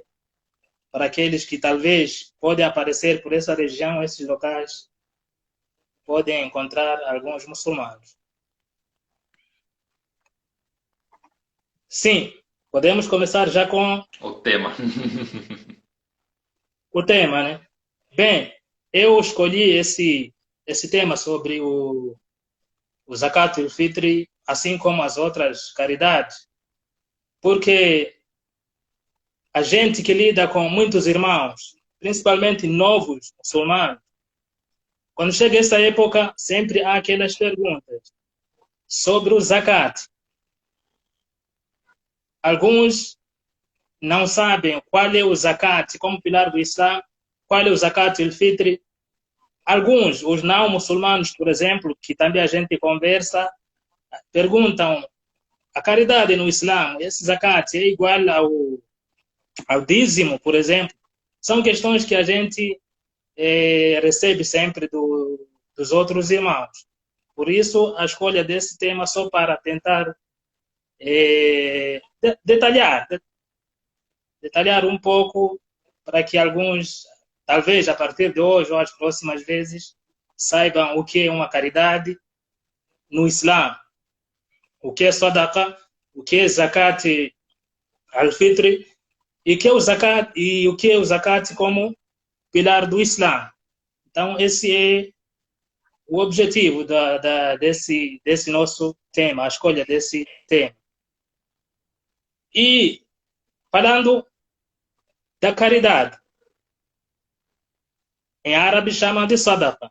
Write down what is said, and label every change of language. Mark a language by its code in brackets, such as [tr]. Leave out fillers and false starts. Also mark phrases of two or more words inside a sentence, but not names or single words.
[pt] Para aqueles que talvez podem aparecer por essa região, esses locais, podem encontrar alguns muçulmanos. Sim, podemos começar já com o tema. O tema, né? Bem, eu escolhi esse tema sobre o [ar] زكاة الفطر, [pt] assim como as outras caridades, porque a gente que lida com muitos irmãos, principalmente novos muçulmanos, quando chega essa época, sempre há aquelas perguntas sobre o Zakat. Alguns não sabem qual é o Zakat como pilar do Islã, qual é o [ar] زكاة الفطر. [pt] Alguns, os não muçulmanos, por exemplo, que também a gente conversa, perguntam: a caridade no Islã, esse Zakat é igual ao dízimo, por exemplo? São questões que a gente recebe sempre dos outros irmãos. Por isso, a escolha desse tema só para tentar detalhar um pouco para que alguns, talvez a partir de hoje ou as próximas vezes, saibam o que é uma caridade no Islã, o que é sadaqa, o que é [ar] زكاة الفطر [pt] e o que é o zakat como pilar do Islã. Então, esse é o objetivo desse nosso tema, a escolha desse tema. E falando da caridade, em árabe chama de sadaqa.